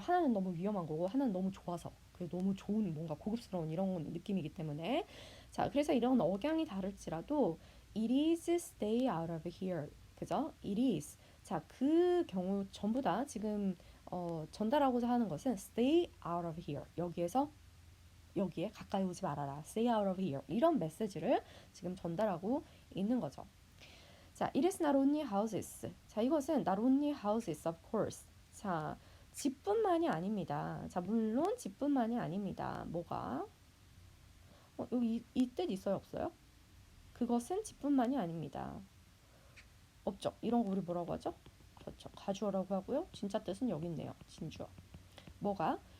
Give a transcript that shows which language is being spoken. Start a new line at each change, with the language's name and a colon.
Korean: 하나는 너무 위험한 거고 하나는 너무 좋아서 그 너무 좋은 뭔가 고급스러운 이런 느낌이기 때문에 자 그래서 이런 억양이 다를지라도
English: it is stay out of here
Korean: 그죠?
English: it is
Korean: 자 그 경우 전부 다 지금 전달하고자 하는 것은
English: stay out of here
Korean: 여기에 가까이 오지 말아라.
English: Stay out of here.
Korean: 이런 메시지를 지금 전달하고 있는 거죠.
English: 자, it is not only houses. 자,
Korean: 이것은
English: not only houses, of course.
Korean: 자, 집뿐만이 아닙니다. 자, 물론 집뿐만이 아닙니다. 뭐가? 여기 이 뜻 있어요, 없어요? 그것은 집뿐만이 아닙니다. 없죠. 이런 거 우리 뭐라고 하죠? 그렇죠. 가주어라고 하고요. 진짜 뜻은 여기 있네요. 진주어. 뭐가?